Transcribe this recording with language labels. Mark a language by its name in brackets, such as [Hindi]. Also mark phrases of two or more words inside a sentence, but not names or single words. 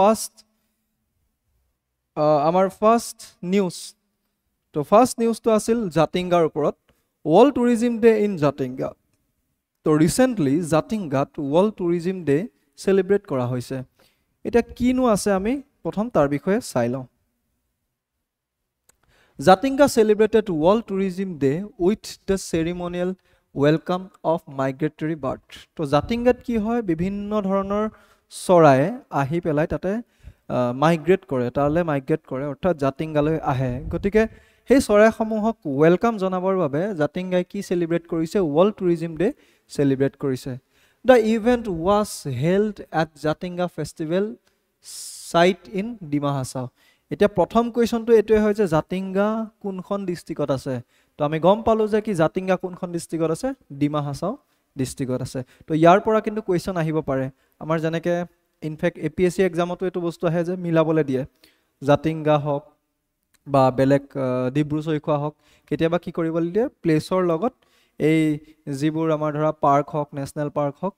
[English] first news [Assamese] তো ফাৰ্ষ্ট নিউজটো আছিল জাতিংগাৰ ওপৰত [English] World Tourism Day in Jatinga [Assamese] তো ৰিসেন্টলি জাতিংগাত [English] World Tourism Day celebrate [Assamese] কৰা হৈছে এটা কিনো আছে আমি প্ৰথম তাৰ বিষয়ে চাই লওঁ [English] Jatinga celebrated World Tourism Day with the ceremonial welcome of migratory bird. [Assamese] তো জাতিংগাত কি হয় বিভিন্ন ধৰণৰ চৰাই আহি পেলাই তাতে মাইগ্ৰেট কৰে অৰ্থাৎ জাতিংগালৈ আহে গতিকে সেই চৰাইসমূহক ওয়েলকাম জনাবৰ বাবে জাতিংগাই কি সেলিব্ৰেট কৰিছে [English] World Tourism Day celebrate [Assamese] কৰিছে [English] The event was held at Jatinga Festival site in Dima Hasao. [Assamese] এতিয়া প্ৰথম কোৱেশ্চনটো এটোই হয় যে জাতিংগা কোনখন ডিস্ট্ৰিক্টত আছে তো আমি গম পালো যে কি জাতিংগা কোনখন ডিস্ট্ৰিক্টত আছে ডিমা হাছাও ডিস্ট্ৰিক্টত আছে তো ইয়াৰ পৰা কিন্তু কোৱেশ্চন আহিব পাৰে আমাৰ যেনেকৈ ইনফেক্ট [English] APSC exam [Assamese] এটো বস্তু আহে যে মিলাবলৈ দিয়ে জাতিংগা হক বা বেলেগ ডিব্ৰু চৈখোৱা হক কেতিয়াবা কি কৰিবলৈ দিয়ে প্লেছৰ লগত এই যিবোৰ আমাৰ ধৰা পাৰ্ক হক [English] national park [Assamese] হক